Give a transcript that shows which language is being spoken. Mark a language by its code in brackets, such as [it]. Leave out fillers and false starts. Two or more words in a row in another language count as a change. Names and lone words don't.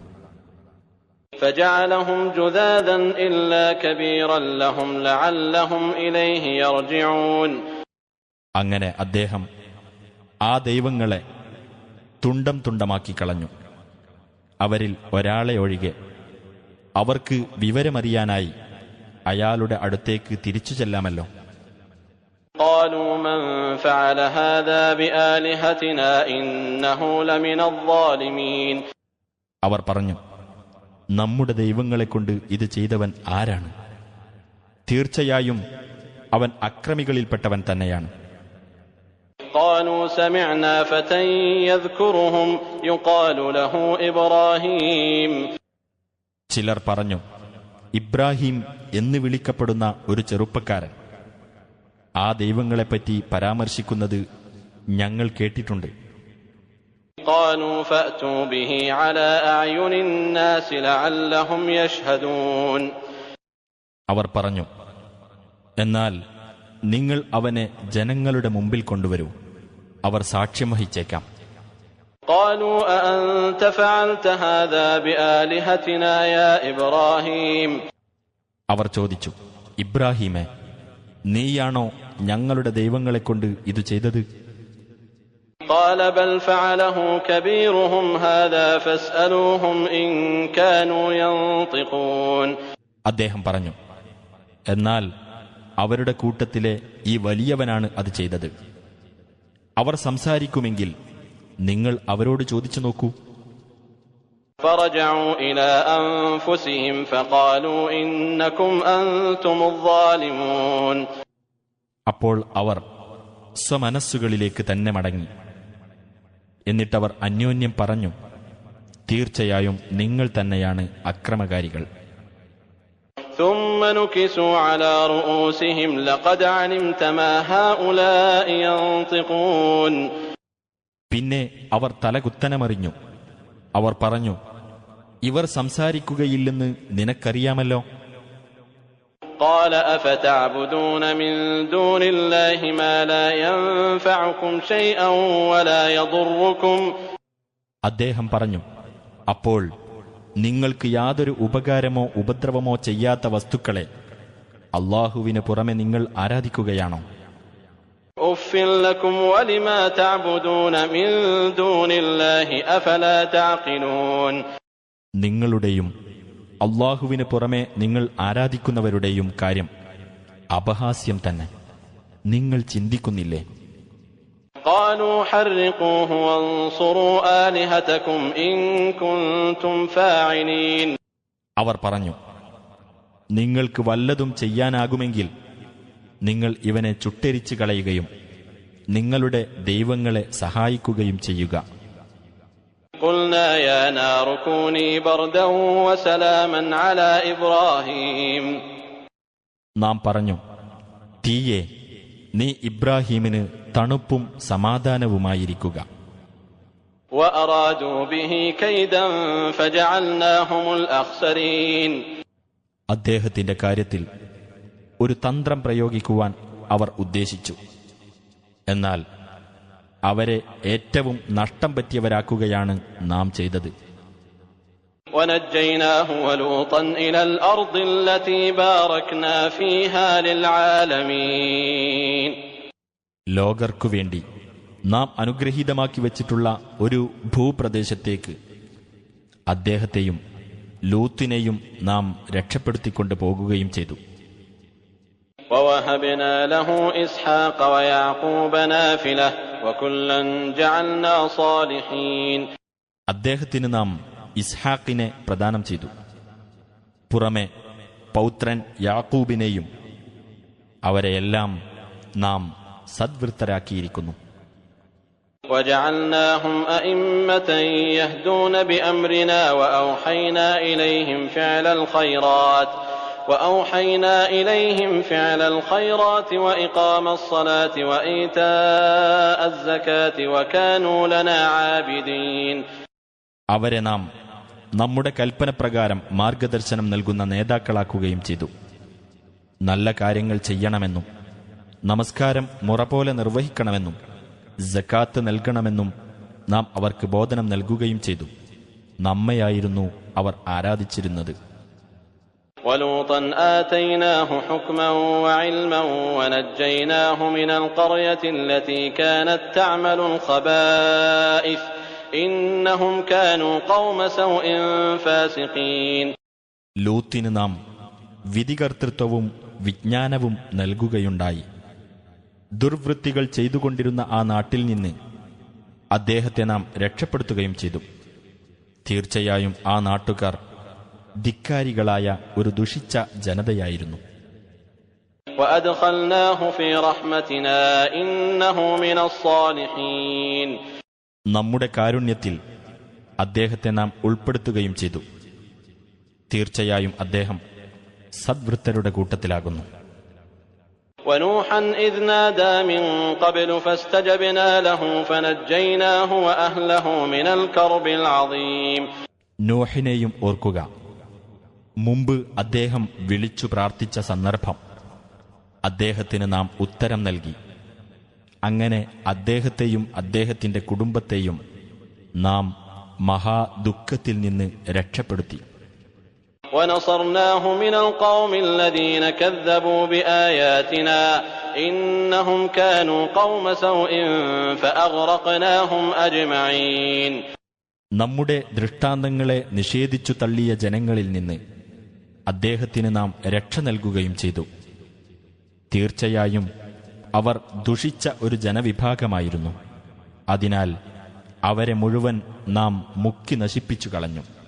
[ar] فَجَعَلَهُمْ جُذَاذًا إِلَّا كَبِيرًا لَهُمْ لَعَلَّهُمْ إِلَيْهِ يَرْجِعُونَ. [ml] അങ്ങനെ അദ്ദേഹം ആ ദൈവങ്ങളെ തുണ്ടം തുണ്ടമാക്കി കളഞ്ഞു. അവരിൽ ഒരാളെ ഒഴികെ അവർക്ക് വിവരമറിയാനായി അയാളുടെ അടുത്തേക്ക് തിരിച്ചു ചെല്ലാമല്ലോ. [ar] قَالُوا مَنْ فَعَلَ هَذَا بِآلِهَتِنَا إِنَّهُ لَمِنَ الظَّالِمِينَ. [ml] അവർ പറഞ്ഞു, നമ്മുടെ ദൈവങ്ങളെക്കൊണ്ട് ഇത് ചെയ്തവൻ ആരാണ്? തീർച്ചയായും അവൻ അക്രമികളിൽപ്പെട്ടവൻ തന്നെയാണ്. [ar] قالوا سمعنا فتى يذكرهم يقال له إبراهيم. [ml] ചിലർ പറഞ്ഞു, ഇബ്രാഹിം എന്ന് വിളിക്കപ്പെടുന്ന ഒരു ചെറുപ്പക്കാരൻ. ആ ദൈവങ്ങളെപ്പറ്റി പരാമർശിക്കുന്നത് ഞങ്ങൾ കേട്ടിട്ടുണ്ട്. [ar] قالوا فأتوا به على أعين الناس لعلهم يشهدون. [ml] അവർ പറഞ്ഞു, എന്നാൽ നിങ്ങൾ അവനെ ജനങ്ങളുടെ മുമ്പിൽ കൊണ്ടുവരൂ, അവർ സാക്ഷ്യം വഹിച്ചേക്കാം. [ar] قالوا أأنت فعلت هذا بآلهتنا يا إبراهيم. [ml] അവർ ചോദിച്ചു, ഇബ്രാഹീമേ, നീയാണോ ഞങ്ങളുടെ ദൈവങ്ങളെക്കൊണ്ട് ഇത് ചെയ്തത്? [ar] قال بل فعله كبيرهم هذا فاسألوهم إن كانوا ينطقون. [ml] അദ്ദേഹം പറഞ്ഞു, എന്നാൽ അവരുടെ കൂട്ടത്തിലെ ഈ വലിയവനാണ് അത് ചെയ്തത്. അവർ സംസാരിക്കുമെങ്കിൽ നിങ്ങൾ അവരോട് ചോദിച്ചു നോക്കൂ. [ar] فرجعوا إلى أنفسهم فقالوا إنكم أنتم الظالمون. [ml] അപ്പോൾ അവർ സ്വമനസ്സുകളിലേക്ക് തന്നെ മടങ്ങി. എന്നിട്ടവർ അന്യോന്യം പറഞ്ഞു, തീർച്ചയായും നിങ്ങൾ തന്നെയാണ് അക്രമകാരികൾ. [ar] ثم نكسوا على رؤوسهم لقد علمت ما هؤلاء ينطقون. [ml] പിന്നെ അവർ തലകുത്തനമറിഞ്ഞു. അവർ പറഞ്ഞു, ഇവർ സംസാരിക്കുകയില്ലെന്ന് നിനക്കറിയാമല്ലോ. [ar] قال أفتعبدون من دون الله ما لا ينفعكم شيئا ولا يضركم. [ml] അദ്ദേഹം പറഞ്ഞു, അപ്പോൾ നിങ്ങൾക്ക് യാതൊരു ഉപകാരമോ ഉപദ്രവമോ ചെയ്യാത്ത വസ്തുക്കളെ അല്ലാഹുവിന് പുറമെ നിങ്ങൾ ആരാധിക്കുകയാണോ? [ar] أُفٍّ لكم ولما تعبدون من دون الله أفلا تعقلون. [ml] നിങ്ങളുടെയും അല്ലാഹുവിന് പുറമെ നിങ്ങൾ ആരാധിക്കുന്നവരുടെയും കാര്യം അപഹാസ്യം തന്നെ. നിങ്ങൾ ചിന്തിക്കുന്നില്ലേ? [ar] قالوا حرقوه وانصروا آلهتكم إن كنتم فاعلين. [ml] അവർ പറഞ്ഞു, നിങ്ങൾക്ക് വല്ലതും ചെയ്യാനാകുമെങ്കിൽ നിങ്ങൾ ഇവനെ ചുട്ടെരിച്ചു കളയുകയും നിങ്ങളുടെ ദൈവങ്ങളെ സഹായിക്കുകയും ചെയ്യുക. [ar] قلنا يا نار كوني بردا وسلاما على إبراهيم. [ml] നാം പറഞ്ഞു, തീയേ, നീ ഇബ്രാഹീമിന് തണുപ്പും സമാധാനവുമായിരിക്കുക. [ar] وأرادوا به كيدا فجعلناهم الأخسرين. [ml] അദ്ദേഹത്തിന്റെ കാര്യത്തിൽ ഒരു തന്ത്രം പ്രയോഗിക്കുവാൻ അവർ ഉദ്ദേശിച്ചു. എന്നാൽ അവരെ ഏറ്റവും നഷ്ടം പറ്റിയവരാക്കുകയാണ് നാം ചെയ്തത്. [ar] ونجيناه ولوطا إلى الأرض التي باركنا فيها للعالمين. [ml] ലോകർക്കു വേണ്ടി നാം അനുഗ്രഹീതമാക്കി വച്ചിട്ടുള്ള ഒരു ഭൂപ്രദേശത്തേക്ക് അദ്ദേഹത്തെയും ലൂത്തിനെയും നാം രക്ഷപ്പെടുത്തിക്കൊണ്ട് പോകുകയും ചെയ്തു. [ar] ووهبنا له إسحاق ويعقوب نافلة وكلا جعلنا صالحين. [ml] അദ്ദേഹത്തിന് നാം ഇസ്ഹാക്കിനെ പ്രദാനം ചെയ്തു. പുറമെ പൗത്രൻ യാക്കൂബിനെയും. അവരെയെല്ലാം നാം സദ്വൃത്തരാക്കിയിരിക്കുന്നു. [ar] وجعلناهم أئمة يهدون بأمرنا وأوحينا إليهم فعل الخيرات وإقام الصلاة وإيتاء الزكاة وكانوا لنا عابدين. [ml] അവരെ നാം നമ്മുടെ കൽപ്പനപ്രകാരം മാർഗദർശനം നൽകുന്ന നേതാക്കളാക്കുകയും ചെയ്തു. നല്ല കാര്യങ്ങൾ ചെയ്യണമെന്നും നമസ്കാരം മുറപോലെ നിർവഹിക്കണമെന്നും സക്കാത്ത് നൽകണമെന്നും നാം അവർക്ക് ബോധനം നൽകുകയും ചെയ്തു. നമ്മയായിരുന്നു അവർ ആരാധിച്ചിരുന്നത്. [ar] ولوطا آتيناه حكما وعلما ونجيناه من القرية التي كانت تعمل الخبائث إنهم كانوا قوم سوء فاسقين. [ml] ലൂത്തിന് നാം വിധികർത്തൃത്വവും വിജ്ഞാനവും നൽകുകയുണ്ടായി. ദുർവൃത്തികൾ ചെയ്തുകൊണ്ടിരുന്ന ആ നാട്ടിൽ നിന്ന് അദ്ദേഹത്തെ നാം രക്ഷപ്പെടുത്തുകയും ചെയ്തു. തീർച്ചയായും ആ നാട്ടുകാർ ധിക്കാരികളായ ഒരു ദുഷിച്ച ജനതയായിരുന്നു. [ar] وأدخلناه في رحمتنا إنه من الصالحين. [ml] നമ്മുടെ കാരുണ്യത്തിൽ അദ്ദേഹത്തെ നാം ഉൾപ്പെടുത്തുകയും ചെയ്തു. തീർച്ചയായും അദ്ദേഹം സദ്വൃത്തരുടെ കൂട്ടത്തിലാകുന്നു. [ar] ونوحا إذ نادى من قبل فاستجبنا له فنجيناه وأهله من الكرب العظيم. [ml] നോഹിനെയും ഓർക്കുക. മുമ്പ് അദ്ദേഹം വിളിച്ചു പ്രാർത്ഥിച്ച സന്ദർഭം അദ്ദേഹത്തിന് നാം ഉത്തരം നൽകി. അങ്ങനെ അദ്ദേഹത്തെയും അദ്ദേഹത്തിന്റെ കുടുംബത്തെയും നാം മഹാദുഃഖത്തിൽ നിന്ന് രക്ഷപ്പെടുത്തി. [ar] وَنَصَرْنَاهُ مِنَ الْقَوْمِ الَّذِينَ كَذَّبُوا بِآيَاتِنَا إِنَّهُمْ كَانُوا قَوْمَ سَوْءٍ فَأَغْرَقْنَاهُمْ أَجْمَعِينَ. [ml] നമ്മുടെ ദൃഷ്ടാന്തങ്ങളെ നിഷേധിച്ചു തള്ളിയ ജനങ്ങളിൽ നിന്ന് അദ്ദേഹത്തിന് നാം രക്ഷ നൽകുകയും ചെയ്തു. തീർച്ചയായും അവർ ദുഷിച്ച ഒരു ജനവിഭാഗമായിരുന്നു. അതിനാൽ അവരെ മുഴുവൻ നാം മുക്കി നശിപ്പിച്ചു കളഞ്ഞു.